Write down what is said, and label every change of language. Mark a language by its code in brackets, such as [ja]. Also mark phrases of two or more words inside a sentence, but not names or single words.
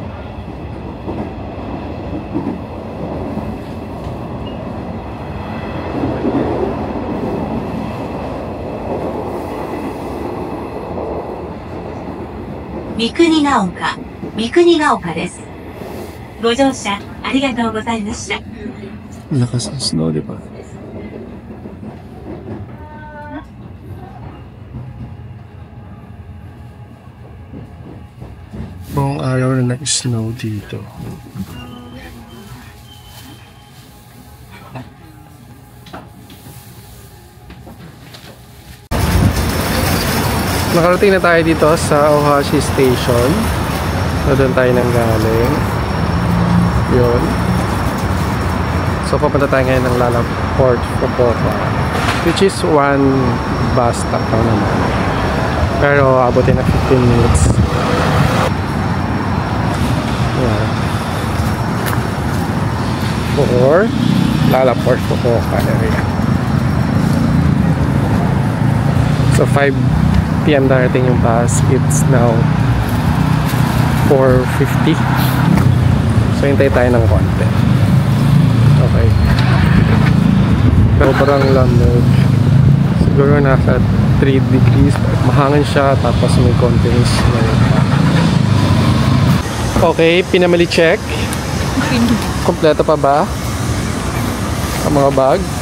[ja] Mikuni Gaoka です。ご乗車ありがとうございました。 [tl] Lakas ng snow, di ba? Buong araw na nag-snow dito. Nakarating na tayo dito sa Ohashi Station. So, doon tayo nang galing. Yun. So, papunta tayo ngayon ng Lalaport, Fukuoka. [en] Which is 1 bus stop [tl] lang naman. Pero, abutin na 15 minutes. Yan. [en] For Lalaport, Fukuoka area. [tl] So, 5 PM darating yung bus. [en] It's now 4:50. [tl] So, hintay tayo ng konti. Okay. Sobrang lamig. Siguro nasa 3 degrees. Mahangin siya. Tapos may konting snow. Okay, pinamili check. Kompleto pa ba? Ang mga bag?